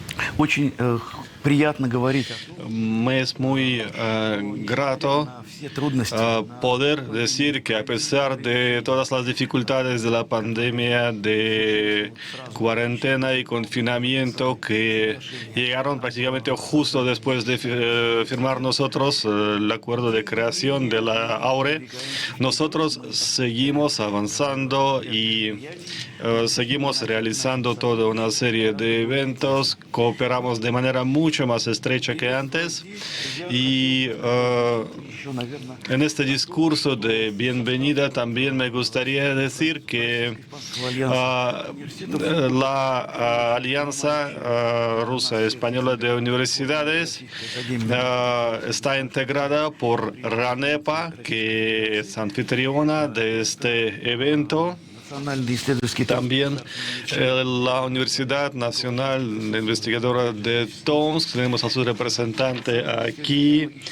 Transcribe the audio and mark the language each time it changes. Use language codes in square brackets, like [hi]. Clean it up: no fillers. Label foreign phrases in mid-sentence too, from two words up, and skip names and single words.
[ru] Очень приятно говорить [es] Me es muy grato [ru] на все трудности. [es] poder decir que a pesar de todas las dificultades de la pandemia, de cuarentena y confinamiento que llegaron prácticamente justo después de firmar nosotros el acuerdo de creación de la AURE, nosotros seguimos avanzando y seguimos realizando toda una serie de eventos, cooperamos de manera mucho más estrecha que antes y [ru] Еще, наверное, [es] en este discurso de bienvenida también me gustaría decir que [ru] Испанского альянса университетов [es] Alianza Rusa Española de Universidades está integrada por RANEPA, que es anfitriona de este evento. [ru] Национальный исследовательский [es] También la Universidad Nacional Investigadora de Tomsk, tenemos a su representante aquí.